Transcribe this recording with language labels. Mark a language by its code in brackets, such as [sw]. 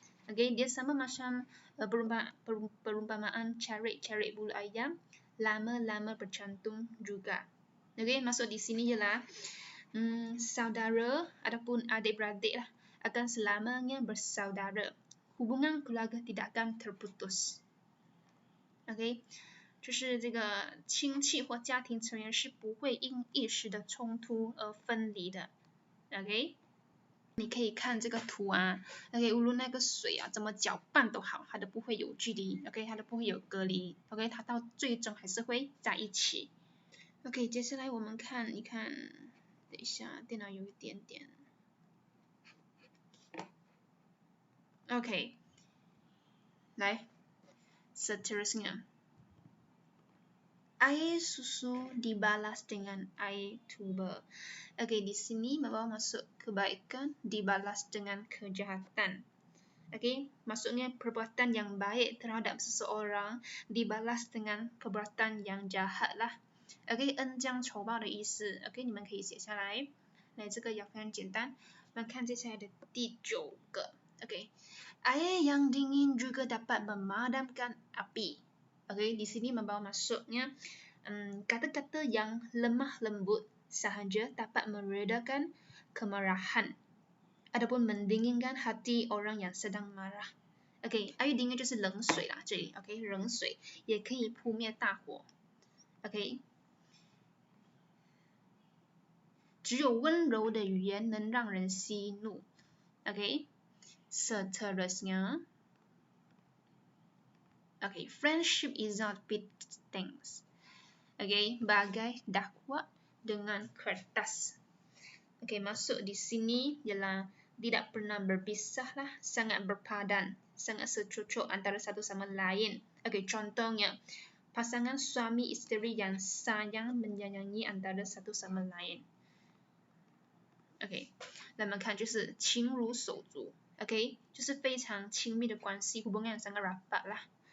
[ms] Okay, dia sama macam perumpamaan carik-carik bulu ayam, lama-lama bercantum juga. Okay, maksud di sini ialah saudara ataupun adik-beradik lah akan selamanya bersaudara. Hubungan keluarga tidak akan terputus. [zh] OK， 就是这个亲戚或家庭成员是不会因一时的冲突而分离的。 OK， 你可以看这个图啊。OK， 无论那个水啊怎么搅拌都好，它都不会有距离。 OK， 它都不会有隔离。OK， 它到最终还是会在一起。 OK， 接下来我们看一看。等一下，电脑有一点点。 [ms] OK， 来 seterusnya. Air susu dibalas dengan air tuba. Okay, di sini membawa masuk kebaikan dibalas dengan kejahatan. Okay, maksudnya perbuatan yang baik terhadap seseorang dibalas dengan perbuatan yang jahat lah. [zh] Okay, 恩将仇报的意思。Okay， 你们可以写下来。来，这个也非常简单。我们看接下来的第9个。 [ms] Okay, air yang dingin juga dapat memadamkan api. Okay, di sini membawa masuknya kata-kata yang lemah lembut sahaja dapat meredakan kemarahan ataupun mendinginkan hati orang yang sedang marah. Okay, air dingin [zh] 就是冷水啦，这里 OK， 冷水也可以扑灭大火。 OK， 只有温柔的语言能让人息怒。 OK。 [en] Seterusnya, okay, friendship is not big things. [ms] Okay, bagai dakwah dengan kertas. Okay, masuk di sini ialah tidak pernah berpisah lah, sangat berpadan, sangat secocok antara satu sama lain. Okay, contohnya pasangan suami isteri yang sayang menyayangi antara satu sama lain. [zh] Okay， 那么看就是情如手足。 OK， 就是非常亲密的关系 [ms] hubungan yang sangat rapat lah.